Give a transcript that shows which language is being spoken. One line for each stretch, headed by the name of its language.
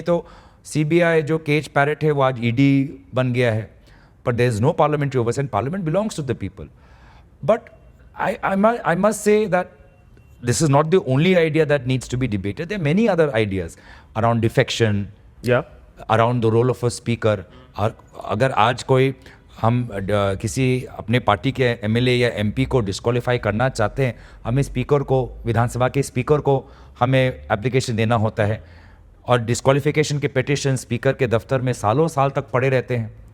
Hindi: नहीं तो सीबीआई जो केज पैरेट है वो आज ईडी बन गया है,
English: but there is no parliamentary oversight. Parliament belongs to the people. But I must say that this is not the only idea that needs to be debated. There are many other ideas around defection,
Hindi: या
English: around the role of a speaker.
Hindi: अगर आज कोई हम किसी अपने party के MLA या MP को डिस्क्वालीफाई करना चाहते हैं, हमें स्पीकर को, विधानसभा के स्पीकर को हमें एप्लीकेशन देना होता है, और डिस्क्वालिफिकेशन के पिटिशन स्पीकर के दफ्तर में सालों साल तक पड़े रहते हैं।